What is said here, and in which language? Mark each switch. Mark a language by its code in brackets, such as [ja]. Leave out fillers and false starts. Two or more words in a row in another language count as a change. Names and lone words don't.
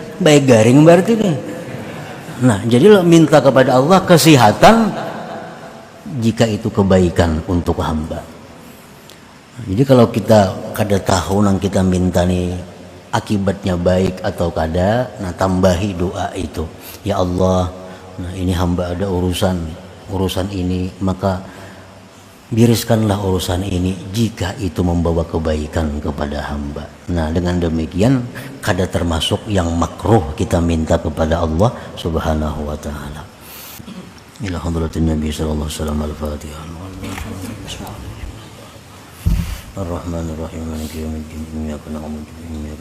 [bjn] Baik garing berarti nih. Nah, jadi minta kepada Allah kesehatan jika itu kebaikan untuk hamba. Jadi kalau kita kada tahu nang kita minta nih akibatnya baik atau kada, nah tambahi doa itu. [ar] يا الله, [bjn] nah ini hamba ada urusan ini, maka biriskanlah urusan ini jika itu membawa kebaikan kepada hamba. Nah, dengan demikian kada termasuk yang makruh kita minta kepada Allah [ar] سبحانه وتعالى. إلى حضرة النبي صلى الله عليه وسلم الفاتحة. الرحمن الرحيم مالك يوم الدين إياك نعبد وإياك